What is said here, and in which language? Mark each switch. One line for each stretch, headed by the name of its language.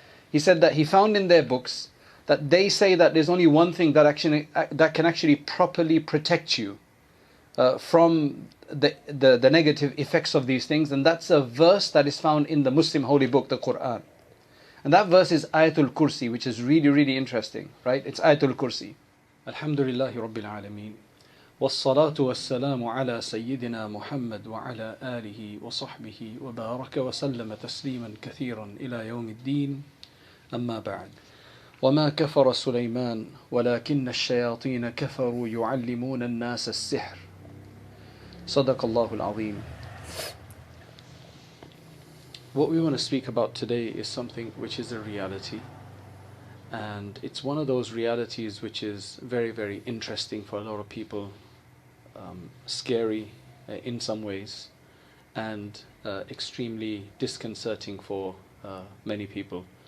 English: He said that he found in their books that they say that there's only one thing that can actually properly protect you from the negative effects of these things, and that's a verse that is found in the Muslim holy book, the Quran. And that verse is Ayatul Kursi, which is really, really interesting, right? It's Ayatul Kursi.
Arabic: Alhamdulillahi Rabbil Alameen. والصلاة والسلام على سيدنا محمد وعلى آله وصحبه وبارك وسلم تسليما كثيرا إلى يوم الدين أما بعد وما كفر سليمان ولكن الشياطين كفروا يعلمون الناس السحر صدق الله العظيم.
English: What we want to speak about today is something which is a reality, and it's one of those realities which is very, very interesting for a lot of people, scary in some ways, and extremely disconcerting for many people.